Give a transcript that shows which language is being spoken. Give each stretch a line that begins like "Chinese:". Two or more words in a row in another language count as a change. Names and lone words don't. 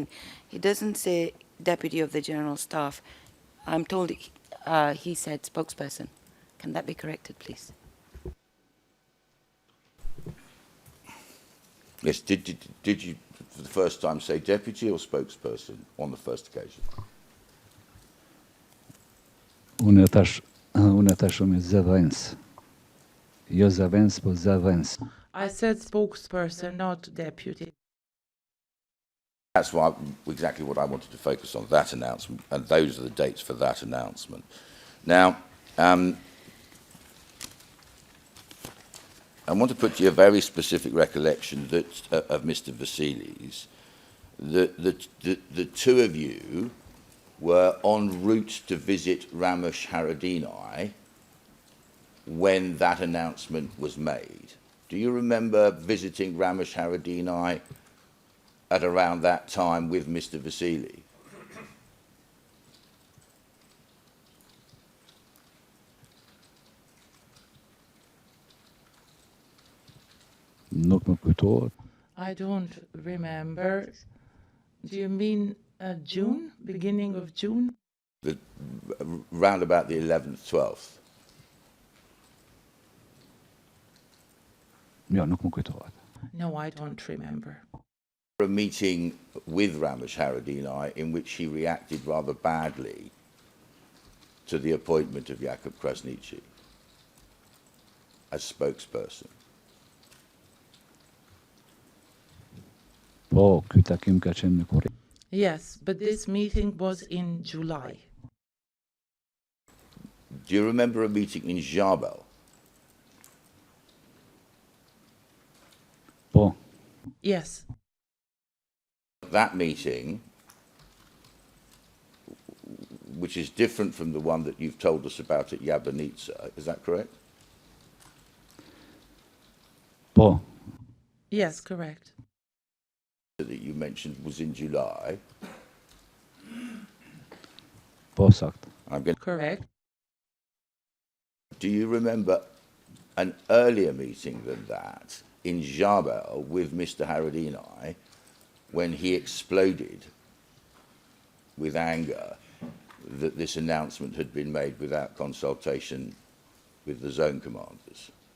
English: He doesn't say deputy of the general staff. I'm told he said spokesperson. Can that be corrected, please? Yes, did you for the first time say deputy or spokesperson on the first occasion?
Albanian: Unë tash me zëvendës. Jo zëvendës, po zëvendës.
English: I said spokesperson, not deputy. That's exactly what I wanted to focus on, that announcement, and those are the dates for that announcement. Now, I want to put to you a very specific recollection of Mr. Vasili's, that the two of you were en route to visit Ramesh Haradinaj when that announcement was made. Do you remember visiting Ramesh Haradinaj at around that time with Mr. Vasili?
Albanian: Nuk më kujtohet.
English: I don't remember. Do you mean June, beginning of June? Round about the 11th, 12th.
Albanian: Jo, nuk më kujtohet.
English: No, I don't remember. A meeting with Ramesh Haradinaj in which he reacted rather badly to the appointment of Jakub Krasniqi as spokesperson.
Albanian: Po, ky takim ka qenë në korrik.
English: Yes, but this meeting was in July. Do you remember a meeting in Jabal?
Albanian: Po.
English: Yes. That meeting which is different from the one that you've told us about at Jablanica. Is that correct?
Albanian: Po.
English: Yes, correct. That you mentioned was in July.
Albanian: Po saktë.
English: I'm going. Correct. Do you remember an earlier meeting than that in Jabel with Mr. Haradinaj when he exploded with anger that this announcement had been made without consultation with the zone commanders?